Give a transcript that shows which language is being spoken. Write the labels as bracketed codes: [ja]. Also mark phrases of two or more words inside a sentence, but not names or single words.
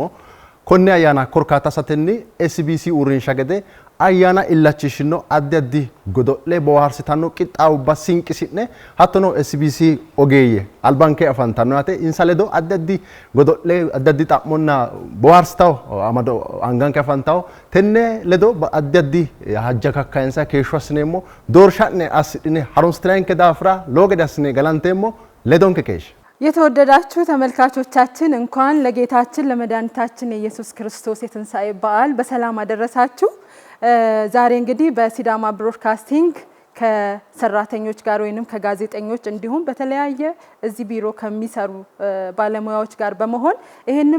[sid] Konne ayana korkaata satenni SBC uurrinsha gede ayana illachishino addi addi godo'le booharsitanno qixxaawubba sinqisi'ne hattono SBC ogeeyye albanke afantanno yaate insa ledo addi addi godo'le addi addi xa'monna booharsitawo amado anganke afantawo tenne ledo addi addi hajja kakkainsa keeshsho assineemmo doorsha'ne assidhine harunsitinanke daafira lowo gede assine galanteemmo ledonke keeshsha [am] የተወደዳችሁ ተመልካቾቻችን እንኳን ለጌታችን ለመድኃኒታችን ኢየሱስ ክርስቶስ የትንሣኤ በዓል በሰላም አደረሳችሁ። ዛሬ እንግዲህ በሲዳማ ብሮድካስቲንግ ከሰራተኞች ጋር ወይንም ከጋዜጠኞች እንዲሁም በተለያየ እዚህ ቢሮ ከሚሰሩ ባለሙያዎች ጋር በመሆን ይሄንን